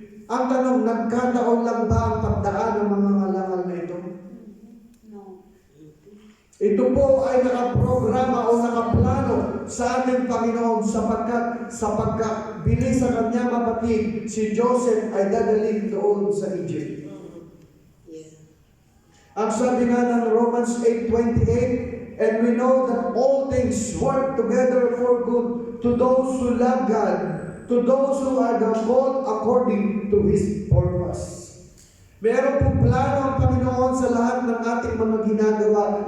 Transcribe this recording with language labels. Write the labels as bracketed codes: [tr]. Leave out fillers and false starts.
[tl] Ang tanong, nagkataon lang ba ang pagdaan ng mga ngalangal na ito? No. Ito po ay nakaprograma o nakaplano sa ating Panginoon sapagkat sa pagkabili sa kanya, kapatid, si Joseph ay dadalhin doon sa Egypt. Ang sabi nga ng [en] Romans 8:28, and we know that all things work together for good to those who love God, to those who are called according to His purpose. [tl] Meron pong plano ang Panginoon sa lahat ng ating mga ginagawa.